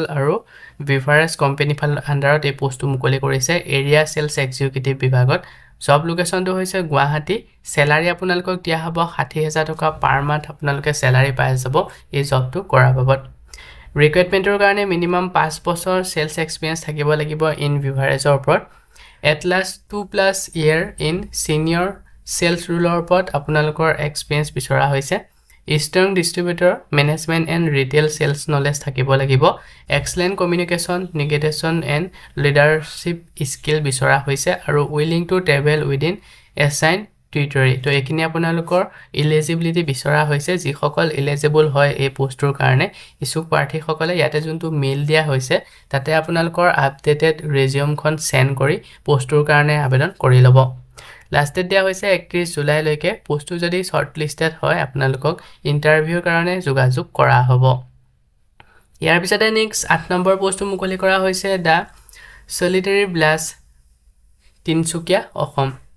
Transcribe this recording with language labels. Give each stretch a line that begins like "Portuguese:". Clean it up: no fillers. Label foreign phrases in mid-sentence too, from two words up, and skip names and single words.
Assamese: আৰু বিভাৰেজ কোম্পানী আণ্ডাৰত এই পোষ্টটো মুকলি কৰিছে
English: area sales executive
Assamese: বিভাগত জব লোকেশনটো হৈছে গুৱাহাটী স্যালাৰি আপোনালোকক দিয়া হ'ব 60000 টকা
English: per month
Assamese: আপোনালোকে স্যালাৰি পাই যাব এই জবটো কৰাৰ বাবদ ৰিক্ৰুটমেন্টৰ কাৰণে মিনিমাম 5 বছৰ
English: sales experience
Assamese: থাকিব লাগিব
English: in beverage
Assamese: ওপৰত
English: at last 2+ year in senior sales ruler
Assamese: ওপৰত আপোনালোকৰ এক্সপেৰিয়েন্স বিচৰা হৈছে
English: strong distributor management and retail sales knowledge
Assamese: থাকিব লাগিব
English: excellent communication negotiation and leadership skill
Assamese: বিচৰা হৈছে আৰু
English: willing to travel within assigned
Assamese: টিউটৰি তো এইখিনি আপোনালোকৰ ইলিজিবিলিটি বিচৰা হৈছে যিসকল ইলিজিবল হয় এই পোষ্টটোৰ কাৰণে ইছুক প্ৰাৰ্থীসকলে ইয়াতে যোনটো মেইল দিয়া হৈছে তাতে আপোনালোকৰ
English: updated resume
Assamese: সেন্ড কৰি পোষ্টটোৰ কাৰণে আবেদন কৰি ল'ব
English: last date
Assamese: দিয়া হৈছে 31 জুলাই লৈকে পোষ্টটো যদি শৰ্টলিষ্টেড হয় আপোনালোকক ইন্টাৰভিউৰ কাৰণে যোগাযোগ কৰা হ'ব ইয়াৰ পিছতে নেক্সট 8 নম্বৰ পোষ্টটো মুকলি কৰা হৈছে দা সলিটাৰী ব্লাছ তিনচুকীয়া অসম